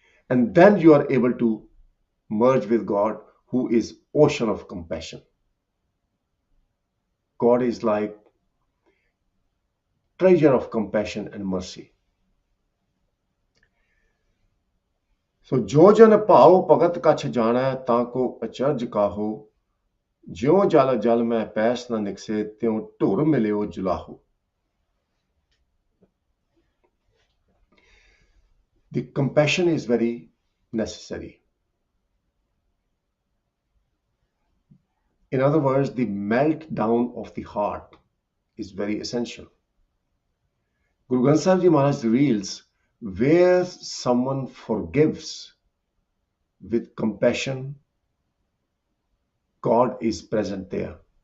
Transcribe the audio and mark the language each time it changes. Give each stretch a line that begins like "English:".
English: And then you are able to merge with God, who is ocean of compassion. God is like treasure of compassion and mercy.
Hindi: सो जो जन भाव भगत कछ जाना ता को अचरज काहो, ज्यों जल जल में पैस न निकसे त्यों ढुर मिलियो जुलाहो.
English: The compassion is very necessary. In other words, the meltdown of the heart is very essential. Guru Granth Sahib Ji Maharaj reveals where someone forgives with compassion, God is present there.